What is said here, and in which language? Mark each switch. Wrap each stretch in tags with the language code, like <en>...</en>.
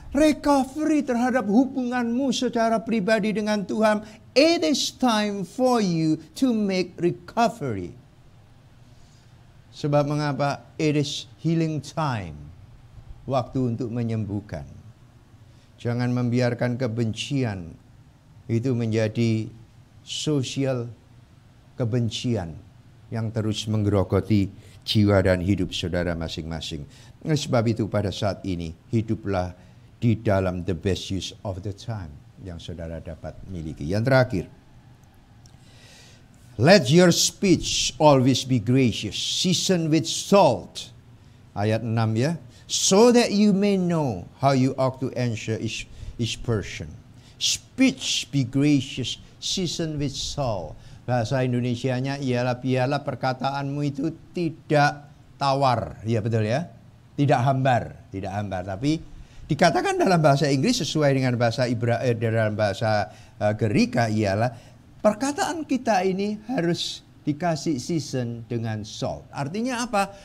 <id>Recovery terhadap hubunganmu secara pribadi dengan Tuhan.</id> <en>It is time for you to make recovery.</en> <id>Sebab mengapa?</id> <en>It is healing time.</en> <id>Waktu untuk menyembuhkan. Jangan membiarkan kebencian itu menjadi sosial kebencian yang terus menggerogoti jiwa dan hidup saudara masing-masing. Sebab itu pada saat ini hiduplah di dalam</id> <en>the best use of the time</en> <id>yang saudara dapat miliki. Yang terakhir,</id> <en>let your speech always be gracious, seasoned with salt.</en> <id>Ayat 6 ya.</id> <en>So that you may know how you ought to answer each person. Speech be gracious, seasoned with salt.</en> <id>Bahasa Indonesianya ialah biarlah perkataanmu itu tidak tawar. Ya betul ya. Tidak hambar, tapi dikatakan dalam bahasa Inggris sesuai dengan bahasa dalam bahasa Gerika ialah perkataan kita ini harus dikasih season dengan salt. Artinya apa?</id>